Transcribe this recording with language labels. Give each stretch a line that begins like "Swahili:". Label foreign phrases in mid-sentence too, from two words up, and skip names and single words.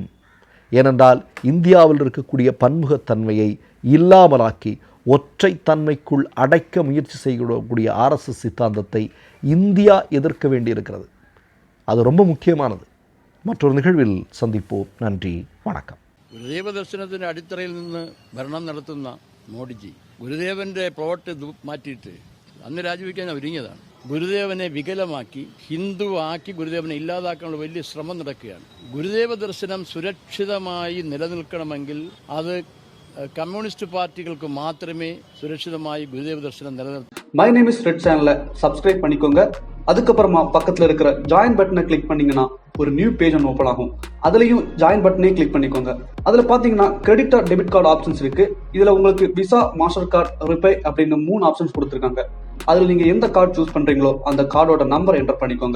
Tamil: ஏனென்றால் இந்தியாவில் இருக்கக்கூடிய பன்முகத்தன்மையை இல்லாமலாக்கி ஒற்றைத்தன்மைக்குள் அடைக்க முயற்சி செய்யக்கூடிய ஆர்எஸ்எஸ் சித்தாந்தத்தை இந்தியா எதிர்க்க வேண்டியிருக்கிறது. அது ரொம்ப முக்கியமானது. மற்றொரு நிகழ்வில் சந்திப்போம். நன்றி, வணக்கம்.
Malayalam: ഗുരുദേവ ദർശനത്തിൻ്റെ അടിത്തറയിൽ നിന്ന് ഭരണം നടത്തുന്ന മോഡിജി ഗുരുദേവൻ്റെ പ്ലോട്ട് മാറ്റിയിട്ട് അന്ന് രാജിവെക്കാൻ ഒരുങ്ങിയതാണ്. ഗുരുദേവനെ വികലമാക്കി ഹിന്ദു ആക്കി ഗുരുദേവനെ ഇല്ലാതാക്കാനുള്ള വലിയ ശ്രമം നടക്കുകയാണ്. ഗുരുദേവ ദർശനം സുരക്ഷിതമായി നിലനിൽക്കണമെങ്കിൽ അത് കമ്മ്യൂണിസ്റ്റ് പാർട്ടികൾക്ക് മാത്രമേ സുരക്ഷിതമായി ഗുരുദേവ ദർശനം നിലനിർത്തൂ.
Tamil: மை நேம் இஸ் ரெட் சேனலை சப்ஸ்கிரைப் பண்ணிக்கோங்க. அதுக்கப்புறமா பக்கத்தில் இருக்கிற
English: join button
Tamil: கிளிக் பண்ணீங்கன்னா ஒரு
English: new page
Tamil: ஒன்று ஓப்பன் ஆகும். அதுலயும்
English: join button
Tamil: கிளிக் பண்ணிக்கோங்க. அதுல பாத்தீங்கன்னா
English: credit or debit card options
Tamil: இருக்கு. இதுல உங்களுக்கு விசா, மாஸ்டர் கார்டு, ரிப்பே அப்படின்னு 3 ஆப்ஷன்ஸ் கொடுத்துருக்காங்க. அதுல நீங்க எந்த கார்டு சூஸ் பண்றீங்களோ அந்த கார்டோட நம்பர் என்டர் பண்ணிக்கோங்க.